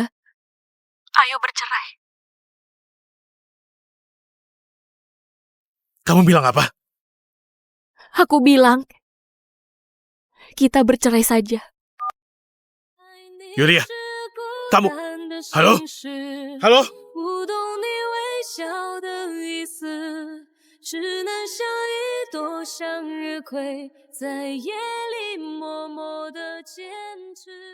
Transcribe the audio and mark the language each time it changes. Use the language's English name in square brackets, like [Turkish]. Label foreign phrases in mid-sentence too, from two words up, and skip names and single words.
[Indonesian] Ayo bercerai. Kamu bilang apa? aku bilang kita bercerai saja. Yulia, kamu... Halo? Halo? [Chinese] 不懂你微笑的意思，只能像一朵向日葵，在夜里默默的坚持。